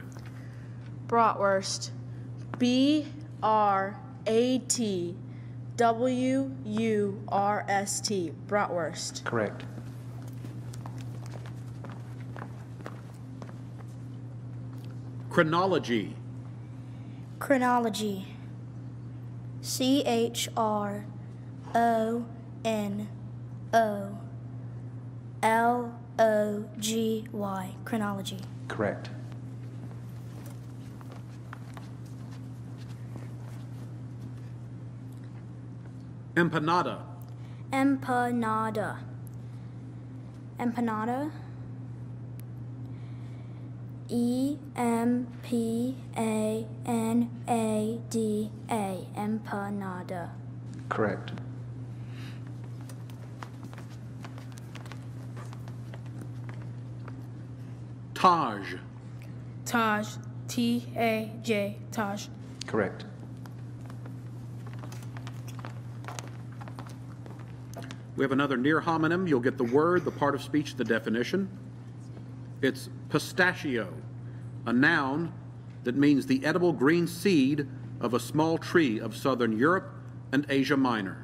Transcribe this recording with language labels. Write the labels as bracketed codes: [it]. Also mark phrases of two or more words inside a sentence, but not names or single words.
[en] Bratwurst. B-R-A-T-W-U-R-S-T. Bratwurst. Correct. Chronology. Chronology. C-H-R-O-N-O-L-O-G-Y. Chronology. Correct. Empanada. Empanada. Empanada. E-M-P-A-N-A-D-A. Empanada. Correct. Taj. Taj. T-A-J. Taj. Correct. We have another near homonym. You'll get the word, the part of speech, the definition. It's pistachio, a noun that means the edible green seed of a small tree of southern Europe and Asia Minor.